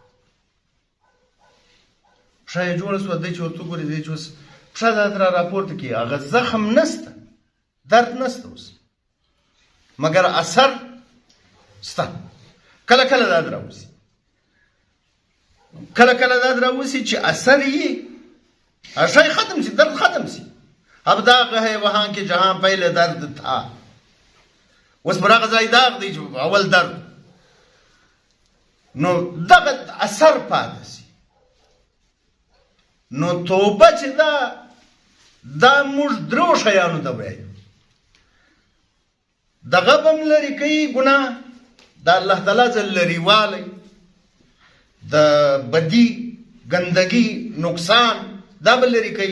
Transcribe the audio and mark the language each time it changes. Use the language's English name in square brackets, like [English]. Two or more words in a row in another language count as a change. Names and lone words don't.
[Pashto] پښه یې جوړه شوه، دی چې ورته وګوري دی چې اوس پښه دا را راپورته کړي، هغه زخم نسته، درد نسته اوس، مګر اثر سته. کله کله دا راوځي، کله کله دا راوځي چې اثر یې شی ختم شي، درد ختم شي. [Urdu] اب داغ ہے وہاں کے جہاں پہلے درد تھا، [Pashto] اوس پر هغه ځای داغ دی چې اول درد، نو دغه اثر پاتې شي. نو توبه چې دا موږ درو شیانو ته وایو. دغه به م لرې کوي ګناه، د الله تعالی ځل لرې والی، د بدي ګندګي نقصان دا به لرې کوي.